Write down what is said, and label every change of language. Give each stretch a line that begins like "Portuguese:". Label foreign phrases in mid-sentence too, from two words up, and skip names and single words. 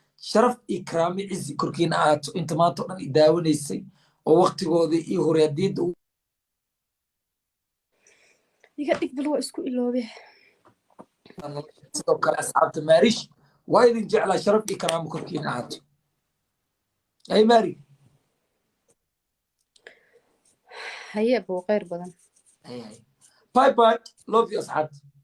Somali: Sharaf iyo karaamo, cizi korkiina ahaato, inta maanta oo dhan i daawanaysay, oo waqtigooda ii horay haddii u- Iga dhig bal waa isku iloobe. Sidoo kale asxaabta Maariish, waa idin jeclaa, sharaf iyo karaamo korkiina ahaato. Ay, Maari. Haye, buu khayr badan. Ay, ay.
English: Bye bye. Love you,
Somali: asxaabta.